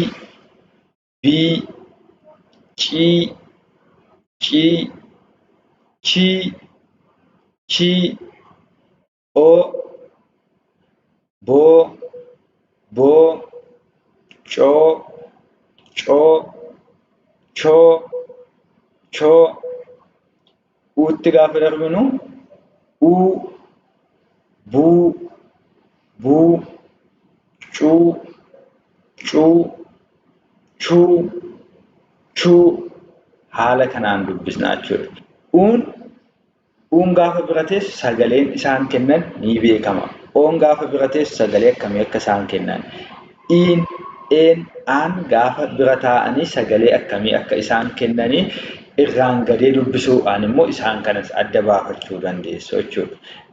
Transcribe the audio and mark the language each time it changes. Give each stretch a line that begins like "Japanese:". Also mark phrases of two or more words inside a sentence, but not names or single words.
Oromo: Bii. Cii. Cii. Chii. Chii. Oo. Boo. Boo. Coo. Coo. Choo. Choo. Uutti gaafa darbinu. Uu. Buu. Buu. Cuu. Cuu. Chuu. Chuu. Haala kanaan dubbisnaa jechuudha. Uun gaafa bira teessu sagaleen isaan kennan ni beekama. Oon gaafa bira teessu sagalee akkamii akka isaan kennan. Iin, een, aan gaafa bira taa'anii sagalee akkamii akka isaan kennanii irraan gadee dubbisuudhaan immoo isaan kanas adda baafachuu dandeessu jechuudha.